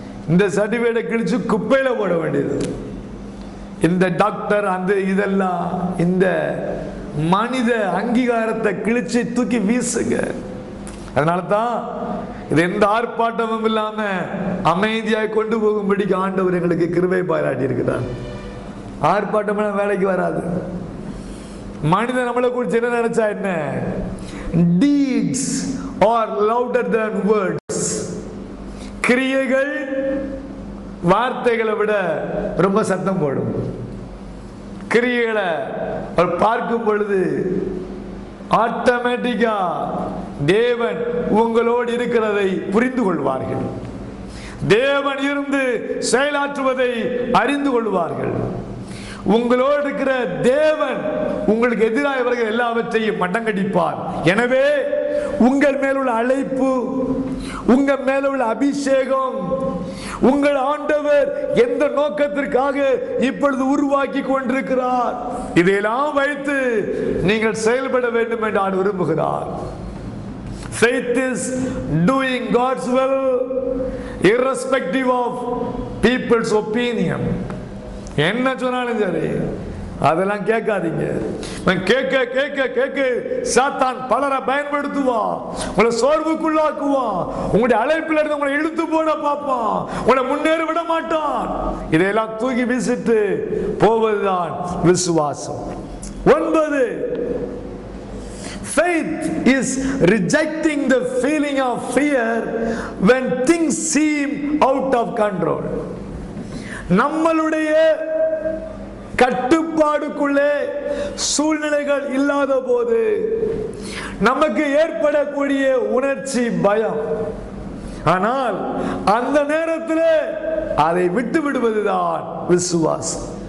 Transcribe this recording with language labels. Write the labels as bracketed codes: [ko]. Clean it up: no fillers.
[ta] இந்த சர்டிபிகேட்டை கிழிச்சு குப்பையில போட வேண்டியது. இந்த டாக்டர் அந்த இதெல்லாம் இந்த மனித அங்கீகாரத்தை கிழிச்சு தூக்கி வீசுங்க. அதனால தான் இது எந்த ஆர்ப்பாட்டமும் இல்லாம அமைதியாய் கொண்டு போகும்படிக்கு ஆண்டவர் எங்களுக்கு கிருபை பாராட்டி இருக்கிறார். ஆர்ப்பாட்டம் வேலைக்கு வராது. மனிதன் நம்மளை குறித்து என்ன நினைச்சா என்ன? [en] deeds are louder than words. [ta] கிரியைகள் வார்த்தைகளை விட ரொம்ப சத்தம் போடும். கிரியைகளை பார்க்கும் பொழுது ஆட்டோமேட்டிக்கா தேவன் உங்களோடு இருக்கிறதை புரிந்து கொள்வார்கள். தேவன் இருந்து செயலாற்றுவதை அறிந்து கொள்வார்கள். உங்களோடு இருக்கிற தேவன் உங்களுக்கு எதிராக எல்லாவற்றையும் மட்டங்கடிப்பார். எனவே உங்கள் மேலுள்ள அழைப்பு, உங்கள் மேலுள்ள அபிஷேகம், உங்கள் ஆண்டவர் எந்த நோக்கத்திற்காக இப்பொழுது உருவாக்கி கொண்டிருக்கிறார், இதையெல்லாம் வைத்து நீங்கள் செயல்பட வேண்டும் என்று ஆண்டு விரும்புகிறார். [en] Faith is doing God's will irrespective of people's opinion. [ta] என்ன சொன்னாலும் சரி அதெல்லாம் கேட்காதீங்க. கேட்க கேட்க கேட்க சாத்தான் பலரை பயன்படுத்துவான், உங்களை சோர்வுக்குள்ளாக்குவான், உங்களுடைய அழைப்பில் இருந்து உங்களை இழுத்து போட பார்ப்பான், உங்களை முன்னேற விட மாட்டான். இதையெல்லாம் தூக்கி வீசிட்டு போவதுதான் விசுவாசம். [en] 9, faith is rejecting the feeling of fear when things seem out of control. [ta] நம்மளுடைய கட்டுப்பாடுக்குள்ளே சூழ்நிலைகள் இல்லாத போது நமக்கு ஏற்படக்கூடிய உணர்ச்சி பயம். ஆனால் அந்த நேரத்தில் அதை விட்டு விடுவதுதான் விசுவாசம்.